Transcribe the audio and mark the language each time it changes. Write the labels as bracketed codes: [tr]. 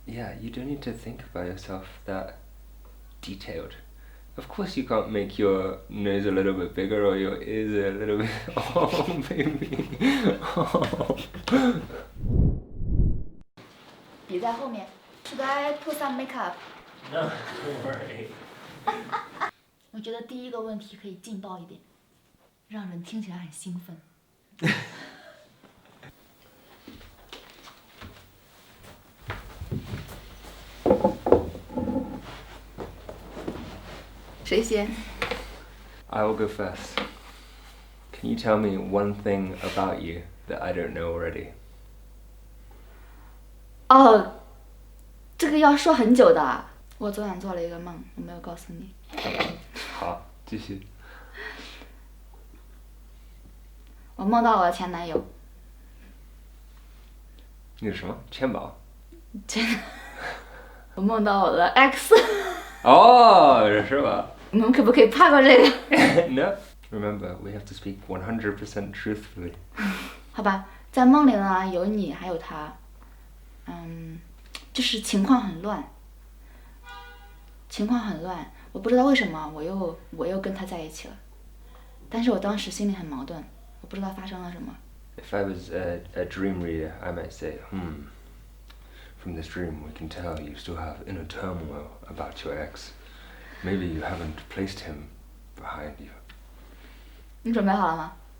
[en] Yeah, you don't need to think about yourself that detailed. Of course, you can't make your nose a little bit bigger or your ears a little bit. Oh, baby. Oh. [zh] 笔在后面。 [en] Should I put some makeup? No, don't worry. [zh] 我觉得第一个问题可以劲爆一点，让人听起来很兴奋。谁先？ [en] I will go first. Can you tell me one thing about you that I don't know already? [zh] 哦，这个要说很久的。我昨晚做了一个梦，我没有告诉你。好，继续。我梦到我的前男友。你是什么？钱包？我梦到我的 X。哦，是吧？我们可不可以跨过这个？ [en] No. Remember, we have to speak 100% truthfully. [zh] 好吧，在梦里呢，有你还有他，就是情况很乱，我不知道为什么我又跟他在一起了，但是我当时心里很矛盾，我不知道发生了什么。 [en] If I was a dream reader, I might say, from this dream we can tell you still have inner turmoil about your ex. Maybe you haven't placed him behind you. [zh] 你准备好了吗？